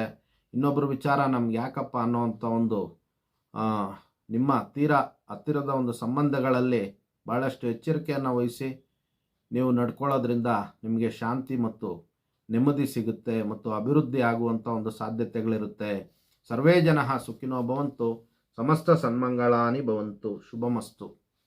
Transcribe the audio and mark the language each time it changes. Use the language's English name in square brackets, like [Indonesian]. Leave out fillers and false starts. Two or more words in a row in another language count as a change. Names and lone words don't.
[Kannada] ಇನ್ನೊಬ್ಬರ ವಿಚಾರ ನಮ್ಗೆ ಯಾಕಪ್ಪ ಅನ್ನೋವಂಥ ಒಂದು ನಿಮ್ಮ ತೀರಾ ಹತ್ತಿರದ ಒಂದು ಸಂಬಂಧಗಳಲ್ಲಿ ಭಾಳಷ್ಟು ಎಚ್ಚರಿಕೆಯನ್ನು ವಹಿಸಿ ನೀವು ನಡ್ಕೊಳ್ಳೋದ್ರಿಂದ ನಿಮಗೆ ಶಾಂತಿ ಮತ್ತು ನೆಮ್ಮದಿ ಸಿಗುತ್ತೆ ಮತ್ತು ಅಭಿವೃದ್ಧಿ ಆಗುವಂಥ ಒಂದು ಸಾಧ್ಯತೆಗಳಿರುತ್ತೆ. [Sanskrit] ಸರ್ವೇ ಜನಃ ಸುಖಿನೋ ಭವಂತು. ಸಮಸ್ತ ಸನ್ಮಂಗಳಾನಿ ಭವಂತು. ಶುಭಮಸ್ತು.